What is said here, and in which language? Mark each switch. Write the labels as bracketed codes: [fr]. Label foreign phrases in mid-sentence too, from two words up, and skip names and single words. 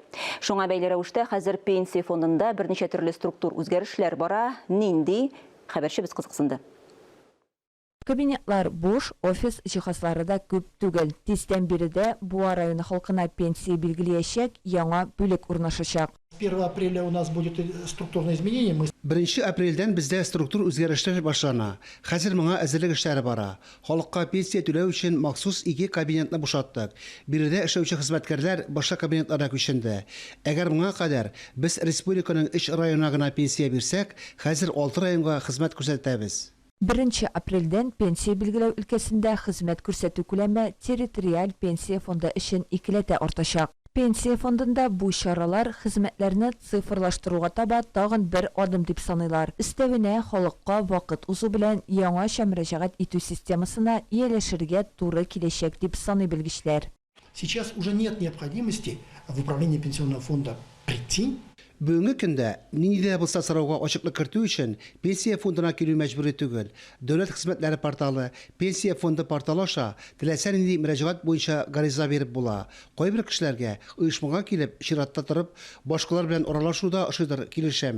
[tt] Шуңа бәйле рәвештә хәзер пенсия фондында берничә төрле структур үзгәрешләр бара. Нинди? Хәбәрчебез кызыксынды. Кабинетлар буш, офис җиһазлары да күп түгел. Тиздән биредә Буа районы халкына пенсия билгеләячәк яңа бүлек урнашачак. [ru] 1 апреля у нас будет структурное изменение. [tt] 1 апрельдән бездә структур үзгәрешләр башлана. Хәзер моңа әзерлек эшләре бара. Халыкка пенсия түләү өчен махсус 2 кабинетны бушаттык. Биредә эшләүче хезмәткәрләр башка кабинетларга күченде. Әгәр моңа кадәр без республиканың 3 районына гына пенсия бирсәк, хәзер 6 районга хезмәт күрсәтәбез. 1 апрельдән пенсия билгеләү өлкәсендә хезмәт күрсәтү күләме территориаль пенсия фонды өчен икеләтә артачак. Пенсия фондында бу чаралар хезмәтләрне цифрлаштыруга таба тагын бер адым дип саныйлар. Өстәвенә халыкка вакыт узу белән яңаша мөрәҗәгать итү системасына ияләшергә туры киләчәк дип саный белгечләр. [ru] Сейчас уже нет необходимости в управлении пенсионного фонда прийти. [tt] Бүгенге көндә нинди булса сорауга ачыклык кертү өчен пенсия фондына килү мәҗбүри түгел. Дәүләт хезмәтләре порталы, пенсия фонды порталы аша теләсә нинди мөрәҗәгать буенча гариза биреп була. Кайбер кешеләргә оешмага килеп, чиратта торып, башкалар белән аралашуда ошыдыр килешәм.